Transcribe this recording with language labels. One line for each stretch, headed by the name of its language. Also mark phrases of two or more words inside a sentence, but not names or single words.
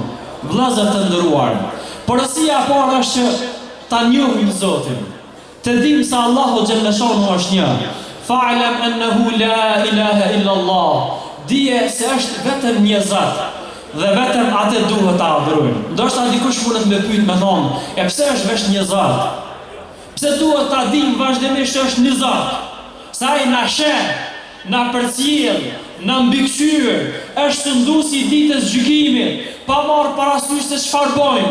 Albanian: Vëllezër të nderuar, porosia e parë është që ta njohim Zotin, të dimë se Allahu
Arabic: جل شأنه
Albanian: është një.
Arabic: فاعلم أنه لا إله إلا الله.
Albanian: Dije se është vetëm një Zot dhe vetëm atë duhet ta adhurojmë. Ndoshta dikush mund të më pyet me thonë, e pse është vetëm një Zot? Pse duhet ta dimë vazhdimisht se është një Zot? Sa ai na sheh, na përcjell, na mbikëqyr, është sunduesi i ditës gjykimit, pa marrë parasysh se çfarë bojmë.